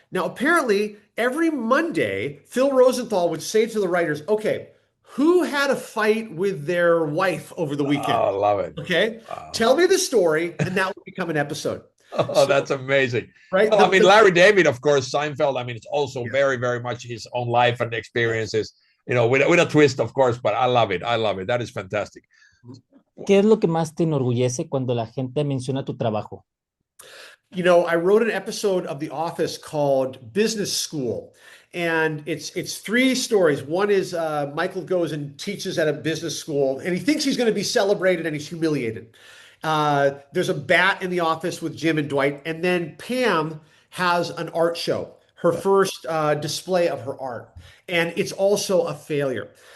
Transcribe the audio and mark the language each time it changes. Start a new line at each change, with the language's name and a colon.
English: Now, apparently, every Monday, Phil Rosenthal would say to the writers, okay, who had a fight with their wife over the weekend? Oh, I love it. Okay. Tell me the story, and that would become an episode. Oh, that's amazing. Right. Well, Larry David, of course, Seinfeld. It's also very, very much his own life and experiences, with a twist, of course, but I love it. That is fantastic.
Spanish: ¿Qué es lo que más te enorgullece cuando la gente menciona tu trabajo?
English: I wrote an episode of The Office called Business School, and it's three stories. One is Michael goes and teaches at a business school, and he thinks he's going to be celebrated, and he's humiliated. There's a bat in the office with Jim and Dwight, and then Pam has an art show, her first display of her art, and it's also a failure.